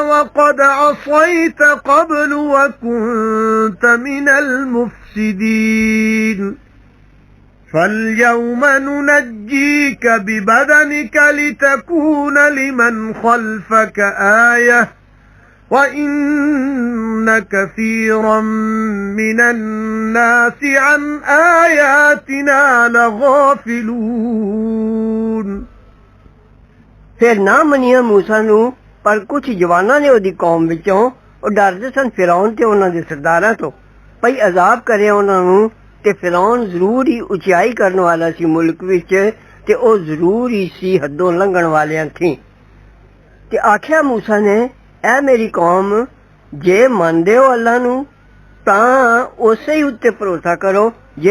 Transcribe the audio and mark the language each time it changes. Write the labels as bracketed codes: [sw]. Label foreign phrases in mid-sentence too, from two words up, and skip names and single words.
[ar] لقد عصيت قبل وكنت من المفسدين فاليوم ننجيك ببدنك لتكون لمن خلفك آية وَإِنَّ كَثِيرًا مِنَ النَّاسِ عَنْ آيَاتِنَا لَغَافِلُونَ [pa] ਫਿਰ ਨਾ ਮੰਨਿਆ ਮੂਸਾ ਨੂੰ ਪਰ ਕੁਝ ਜਵਾਨਾਂ ਨੇ ਉਹਦੀ ਕੌਮ ਵਿੱਚੋਂ ਉਹ ਡਰਦੇ ਸਨ ਫਿਰੌਨ ਤੇ ਉਹਨਾਂ ਦੇ ਸਰਦਾਰਾਂ ਤੋਂ ਭਈ ਅਜ਼ਾਬ ਕਰੇ ਉਹਨਾਂ ਨੂੰ ਤੇ ਫਿਰੌਨ ਜ਼ਰੂਰ ਹੀ ਉਚਾਈ ਕਰਨ ਵਾਲਾ ਸੀ ਮੁਲਕ ਵਿੱਚ ਤੇ ਉਹ ਜ਼ਰੂਰ ਹੀ ਸੀ ਹੱਦੋਂ ਲੰਘਣ ਵਾਲਿਆਂ ਥੀ ਤੇ ਆਖਿਆ ਮੂਸਾ ਨੇ ਐ ਮੇਰੀ ਕੌਮ ਜੇ ਮੰਨਦੇ ਹੋ ਅੱਲਾ ਨੂੰ ਤਾਂ ਉਸੇ ਹੀ ਉੱਤੇ ਭਰੋਸਾ ਕਰੋ ਜੇ